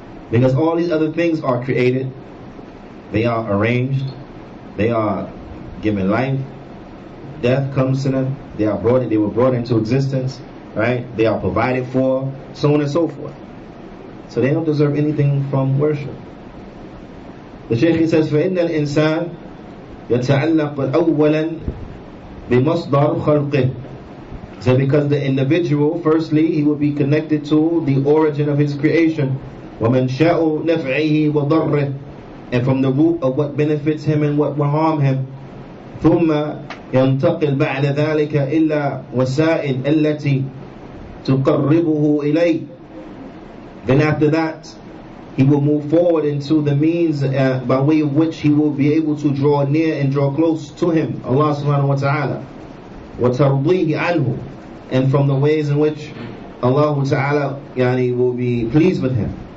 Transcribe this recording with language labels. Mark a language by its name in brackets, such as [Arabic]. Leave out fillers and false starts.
[English] Because all these other things are created, they are arranged, they are given life, death comes to them, they were brought into existence, right? They are provided for, so on and so forth. So they don't deserve anything from worship. The Shaykh says, [Arabic] فإن الإنسان يتعلق أولا بمصدر خلقه. [English] So because the individual, firstly, he will be connected to the origin of his creation, [Arabic] ومنشأ نفعه وضره, [English] and from the root of what benefits him and what will harm him. [Arabic] ثم ينتقل بعد ذلك إلا وسائل التي تقربه إليه. [English] Then after that, he will move forward into the means by way of which he will be able to draw near and draw close to him, Allah subhanahu wa ta'ala. [Arabic] وَتَرْضِيهِ عَنْهُ, [English] and from the ways in which Allah ta'ala will be pleased with him.